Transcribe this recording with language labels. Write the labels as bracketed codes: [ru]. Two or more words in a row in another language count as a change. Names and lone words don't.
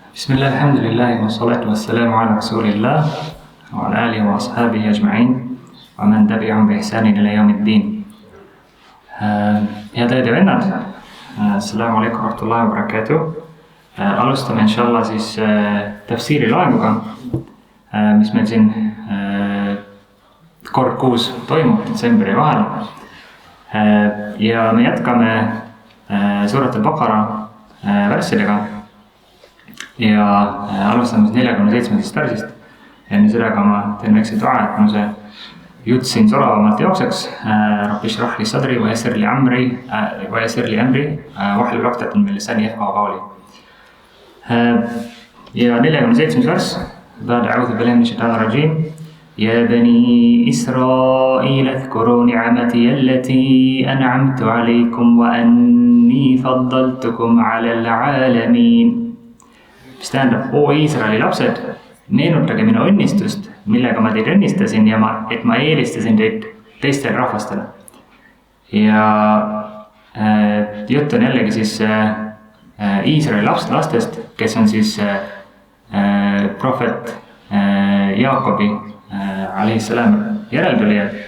[ar] بسم الله الحمد لله والصلاة والسلام على رسول الله وعلى آله وأصحابه أجمعين ومن تبعهم بإحسان إلى يوم الدين. [et] Head õed ja vennad, [ar] السلام عليكم ورحمة الله وبركاته. [et] Alustame inshallah siis tafsiiri loenguga, mis meil siin kord kuus toimub detsembri vahel. Ja me jätkame Surat al-Baqara värssidega ja alustame 47. värsist. Enne sellega ma teen väikse dua, et mu see jutt siin soravamalt jookseks. [ar] رب اشرح لي صدري ويسر لي أمري واحلل عقدة من لساني يفقهوا قولي. [et] Ja 47. värs. [ar] أعوذ بالله من الشيطان الرجيم. يا بني إسرائيل اذكروا نعمتي التي أنعمت عليكم وأني فضلتكم على العالمين. [et] Mis tähendab, oo Iisraeli lapsed, meenutage minu õnnistust, millega ma teid õnnistasin ja et ma eelistasin teid teistele rahvastele. Ja jutt on jällegi siis Iisraeli lastest, kes on siis prohvet Jaakobi alayhissalam järeltulijad.